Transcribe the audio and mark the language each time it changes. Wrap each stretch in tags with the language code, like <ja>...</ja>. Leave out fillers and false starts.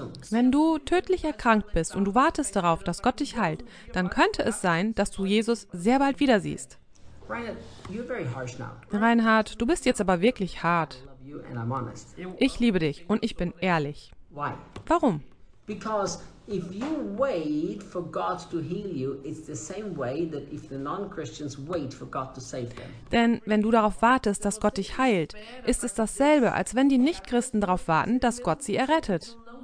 <de>Wenn du tödlich erkrankt bist und du wartest darauf, dass Gott dich heilt, dann könnte es sein, dass du Jesus sehr bald wieder siehst. Reinhard, du bist jetzt aber wirklich hart. Ich liebe dich und ich bin ehrlich. Warum?</de> <en>Because if you wait for God to heal you, it's the same way that if the non-Christians wait for God to save them.</en> <de>Denn wenn du darauf wartest, dass Gott dich heilt, ist es dasselbe, als wenn die Nicht-Christen darauf warten, dass Gott sie errettet.</de>